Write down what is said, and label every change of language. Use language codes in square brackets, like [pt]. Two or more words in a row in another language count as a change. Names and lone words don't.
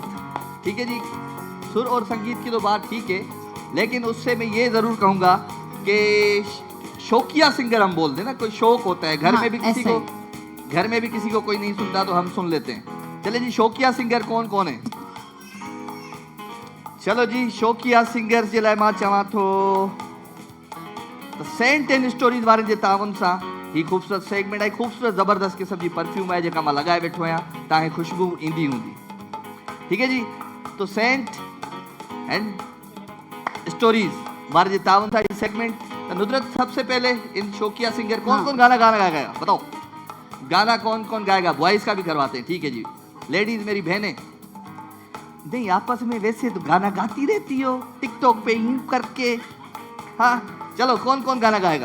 [ur] ٹھیک ہے جی، سر اور سنگیت کی تو بات ٹھیک ہے، لیکن اس سے میں یہ ضرور کہوں گا کہ شوقیہ سنگر ہم بول دیں نا، کوئی شوق ہوتا ہے گھر ہاں, میں بھی کسی ایسے کو، گھر میں بھی کسی کو کوئی نہیں سنتا تو ہم سن لیتے ہیں۔ چلے جی، شوقیہ سنگر کون کون ہے? [sd] चलो जी, शौकिया सिंगर जे लाइ मां चवां थो त सेंट एंड स्टोरीज़ वारनि जे तावन सां ही ख़ूबसूरत सेगमेंट आहे, ख़ूबसूरत ज़बरदस्त क़िस्म जी परफ्यूम आहे जेका मां लॻाए वेठो आहियां, तव्हांखे ख़ुशबू ईंदी हूंदी। [ur] ٹھیک ہے جی, [sd] तो सेंट एंड स्टोरीज़ वारे जे तावन सां ही सेगमेंट। [ur] تو ندرت، سب سے پہلے ان شوقیہ سنگر کون کون گانا گائے گا بتاؤ? گانا کون کون گائے گا؟ بوائز کا بھی کرواتے ہیں. ٹھیک ہے جی، لیڈیز میری بہنیں، نہیں آپس میں ویسے تو گانا گاتی رہتی ہو ٹک ٹاک پہ یوں کر کے. ہاں چلو، کون کون گانا گائے گا?